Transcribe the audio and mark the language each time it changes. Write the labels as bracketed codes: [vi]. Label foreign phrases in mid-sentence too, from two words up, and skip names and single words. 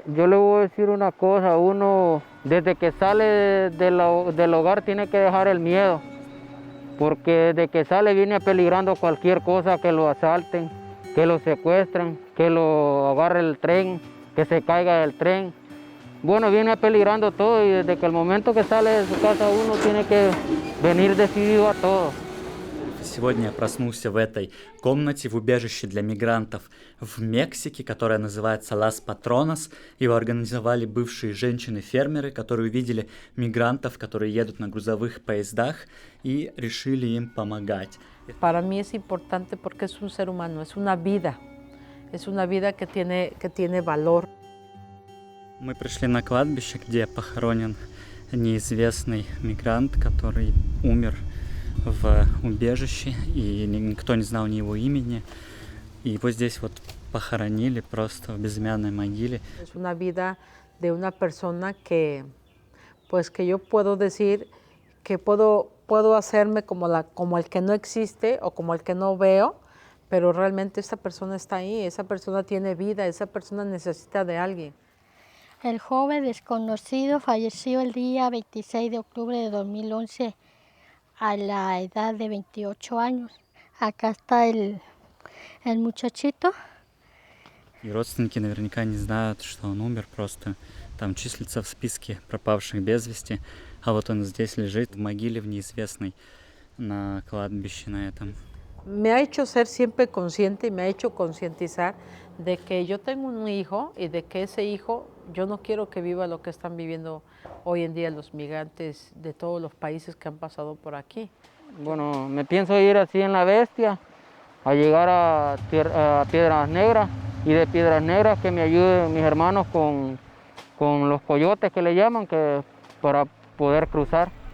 [es] Yo le voy a decir una cosa, uno desde que sale del hogar tiene que dejar el miedo, porque desde que sale viene peligrando cualquier cosa, que lo asalten, que lo secuestren, que lo agarre el tren, que se caiga del tren. Bueno, viene peligrando todo y desde que el momento que sale de su casa uno tiene que venir decidido a todo. [ru] Сегодня я проснулся в этой комнате в убежище для мигрантов в Мексике, которая называется Лас Патронас. Его организовали бывшие женщины-фермеры, которые увидели мигрантов, которые едут на грузовых поездах, и решили им помогать. [es] Para mí es importante porque es un ser humano, es una vida que tiene valor. [ru] Мы пришли на кладбище, где похоронен неизвестный мигрант, который умер в убежище, и никто не знал ни его имени. И его здесь вот похоронили просто в безымянной могиле. [es] Es una vida de una persona que yo puedo decir que puedo hacerme como el que no existe o como el que no veo, pero realmente esa persona está ahí, esa persona tiene vida, esa persona necesita de alguien. El joven desconocido falleció el día 26 de octubre de 2011 a la edad de 28 años. Acá está el muchachito. [ru] И родственники наверняка не знают, что он умер, просто там числится в списке пропавших без вести. А вот он здесь лежит в могиле в неизвестной на кладбище на этом. [es] Me ha hecho ser siempre consciente y me ha hecho concientizar de que yo tengo un hijo y de que ese hijo yo no quiero que viva lo que están viviendo hoy en día los migrantes de todos los países que han pasado por aquí. Bueno, me pienso ir así en la Bestia, a llegar a Piedras Negras, y de Piedras Negras que me ayuden mis hermanos con los coyotes que le llaman, para poder cruzar.